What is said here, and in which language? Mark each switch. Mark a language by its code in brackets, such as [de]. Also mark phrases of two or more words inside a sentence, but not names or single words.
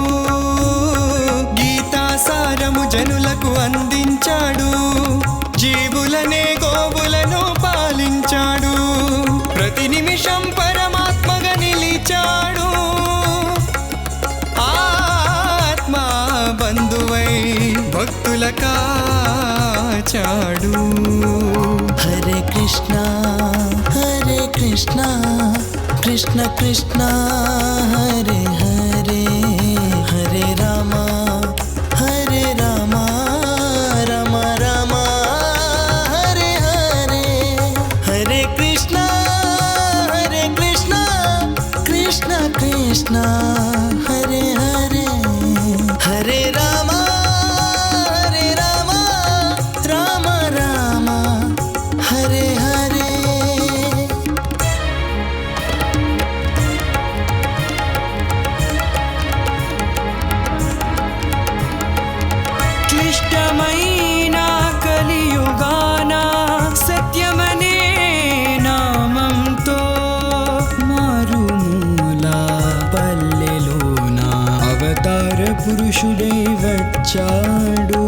[te] గీతాసారము జనులకు అందించాడు జీవులనే గోవులను పాలించాడు ప్రతి నిమిషం పరమాత్మగా నిలిచాడు ఆత్మ బంధువై కాచాడు. [sa] హరే కృష్ణ హరే కృష్ణ కృష్ణ కృష్ణ హరే హరే హరే రామ హరే రామ రామ రామ హరే హరే హరే కృష్ణ కృష్ణ కృష్ణ హరే హరే హరే రామ రామ రామ హరే హరే. [te] క్లిష్టమైన కలియుగాన సత్యమనే నామంతో మారుమూల పల్లెలోన అవతార పురుషుడై వచ్చాడు.